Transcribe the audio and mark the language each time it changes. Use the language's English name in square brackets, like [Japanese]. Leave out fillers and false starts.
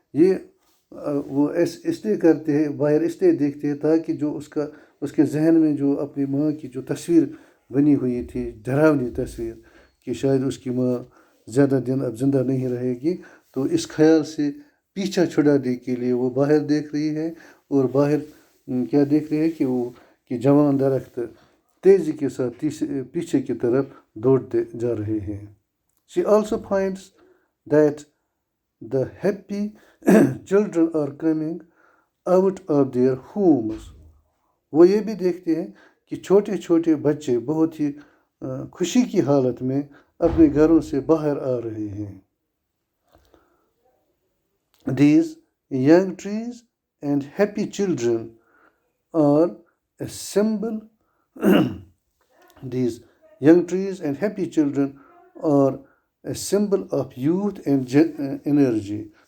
[Hindi] ये वो इसलिए करते हैं, बाहर इसलिए देखते हैं ताकि जो उसके जहन में जो अपनी माँ की जो तस्वीर बनी हुई थी, डरावनी तस्वीर कि शायद उसकी माँ ज़्यादा दिन अब ज़िंदा नहीं रहेगी, तो इस ख्याल से पीछा छुड़ाने के लिए वो बाहर देख रही है और बाहर क्या देख रही है कि जवान दरख्त तेज़ी के साथ पीछे की तरफ दौड़ते जा रहे हैं. [English] She also finds that the happy children are coming out of their homes. [Hindi] वो ये भी देखते हैं कि छोटे छोटे बच्चे बहुत ही खुशी की हालत में अपने घरों से बाहर आ रहे हैं. [English] These young trees and happy children are a symbol. These young trees and happy children are a symbol of youth and energy.